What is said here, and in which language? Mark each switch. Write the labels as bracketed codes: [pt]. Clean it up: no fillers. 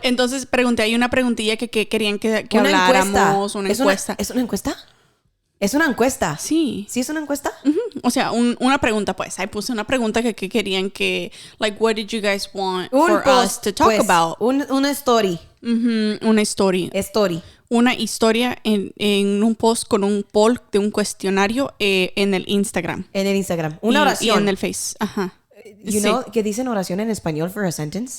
[es] Entonces pregunté, hay una preguntilla que querían que una habláramos. Encuesta. Una encuesta. ¿Es una encuesta? ¿Es una encuesta? Sí. ¿Sí es una encuesta? O sea, una pregunta, pues. Ahí puse una pregunta que querían que... [en] Like, what did you guys want for us to talk about? [es] Una story. Una historia. Una historia en un post con un poll de un cuestionario en el Instagram. Una oración. Y en el Face. Ajá. [en] You know [es] que dicen oración en español [en] for a sentence?